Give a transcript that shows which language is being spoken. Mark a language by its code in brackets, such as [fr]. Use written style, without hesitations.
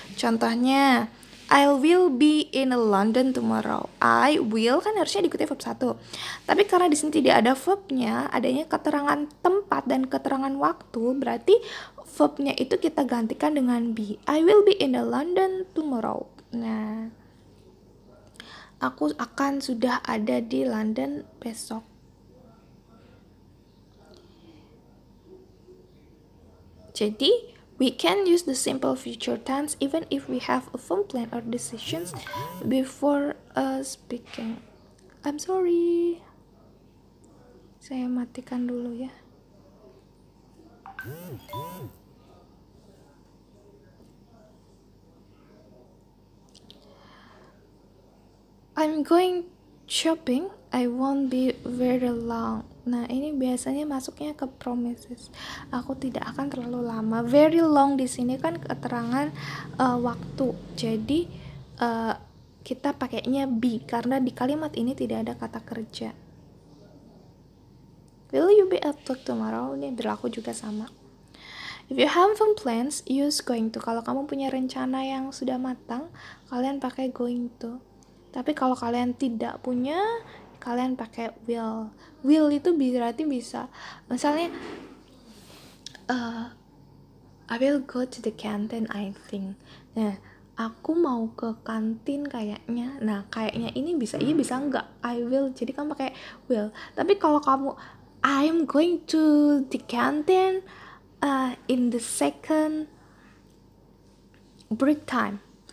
[id] Contohnya, [en] I will be in London tomorrow. [id] I will kan harusnya diikuti verb 1. Tapi karena di sini tidak ada verbnya, adanya keterangan tempat dan keterangan waktu, berarti verbnya itu kita gantikan dengan be. [en] I will be in London tomorrow. [id] Nah, aku akan sudah ada di London besok. Jadi, [en] we can use the simple future tense even if we have a firm plan or decisions before speaking. I'm sorry. [id] Saya matikan dulu ya. [en] I'm going shopping. I won't be very long. [id] Nah, ini biasanya masuknya ke promises. Aku tidak akan terlalu lama. Very long di sini kan keterangan waktu. Jadi kita pakainya be karena di kalimat ini tidak ada kata kerja. [en] Will you be at work tomorrow? Ini berlaku juga sama. If you have some plans, use going to. [id] Kalau kamu punya rencana yang sudah matang, kalian pakai going to. Tapi kalau kalian tidak punya, kalian pakai will. [en] Will [id] itu berarti bisa, misalnya [en] I will go to the canteen I think. [id] Nah, aku mau ke kantin kayaknya. Nah, kayaknya ini bisa iya bisa enggak. [en] I will. [id] Jadi kamu pakai will. Tapi kalau kamu [en] I'm going to the canteen in the second break time.